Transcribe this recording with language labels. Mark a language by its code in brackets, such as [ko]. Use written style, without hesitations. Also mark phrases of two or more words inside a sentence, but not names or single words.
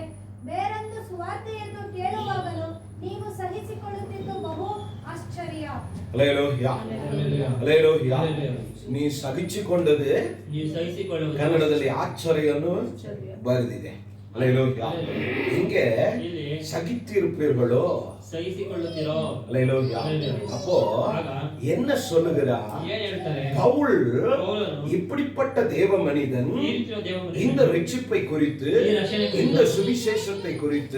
[kn] ಬೇರೊಂದು ಸುವಾರ್ತೆಯನ್ನು ಕೇಳುವಾಗಲೂ ನೀವು ಸಹಿಸಿಕೊಳ್ಳುತ್ತಿದ್ದು ಬಹು ಆಶ್ಚರ್ಯ. ಹಲ್ಲೇಲೂಯಾ, ಹಲ್ಲೇಲೂಯಾ. ನೀ ಸಹಿಸಿಕೊಂಡது ಕನ್ನಡದಲ್ಲಿ ಆಶ್ಚರ್ಯವನ್ನು ಬರೆದಿದೆ. ಹಲ್ಲೇಲೂಯಾ. ಹಿಂಗೆ சகித்திருப்பீர்களோ, ಸಹಿಸಿಕೊಳ್ಳುತ್ತೀರೋ. [ta] ஹல்லேலூயா. அப்போ என்ன சொல்லுகிறார் பவுல்? இப்படிப்பட்ட தேவ மனிதன் இந்த ரட்சிப்பை குறித்து, இந்த சுவிசேஷத்தை குறித்து,